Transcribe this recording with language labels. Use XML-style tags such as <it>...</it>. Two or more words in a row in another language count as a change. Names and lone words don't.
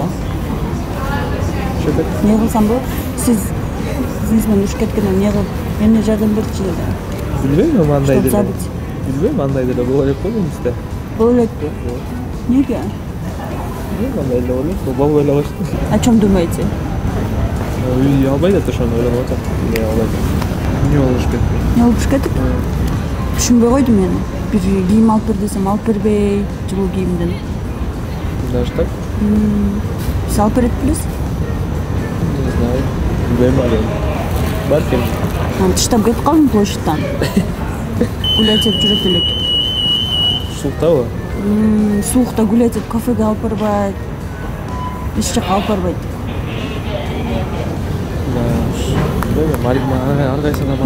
<ky>Ошо Не кылсам болот? Сиз менен урушуп кеткенден эмне кылып, эмне жардам берчи деле. Билбейм, андай деле.</ky> <ru>Забыть.</ru> <ky>Билбейм, андай деле боло элек го менизде. Боло элекпи? Неге? Андай эле боло элек, болбой эле койчу.</ky> <ru>О чем думаете?</ru> <ky>Үй албайт да ошону ойлонуп атам. Эмне албайт. Эмне болуш кетти? Не урушуп кетип? Түшүнбөй койдум мен. Бир кийим алып бер десем, алып бербей, жылуу кийимден.</ky> <ru>Даже так?</ru> <ky>Сиз алып берет белесиз?</ky> <ru>Не знаю.</ru> <ky>Билбейм али. Балким. Анан тыштап кетип калдым площадьтан. Гулять этип жүрөт элек. Сууктабы? Суукта гулять этип кафеге алып барбайт. Эч жака алып барбайт. Билбейм, ар кайсына барганда.</ky>